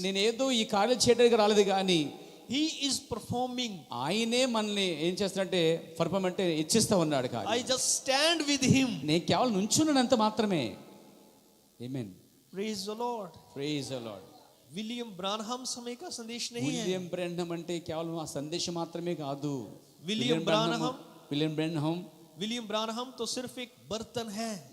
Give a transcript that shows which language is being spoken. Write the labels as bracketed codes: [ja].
[te] నేను ఏదో ఈ కార్యం చేయడానికి రాలేదు కానీ [en] He is performing. [te] ఆయనే మనల్ని ఏం చేస్తాడంటే పర్ఫార్మ్ అంటే ఇచ్చిస్తా ఉన్నాడు. కాదు, [en] I just stand with him. [te] నేను కేవలం నుంచున్నంత మాత్రమే. ఆమేన్. [en] Praise the Lord. [te] Praise the lord. [hi] William ब्रानहम समय का संदेश नहीं है। [te] విలియం బ్రెన్హమ్ అంటే కేవలం ఆ సందేశం మాత్రమే కాదు. విలియం బ్రానహమ్ విలియం [hi] ब्रानहम तो सिर्फ एक बर्तन है।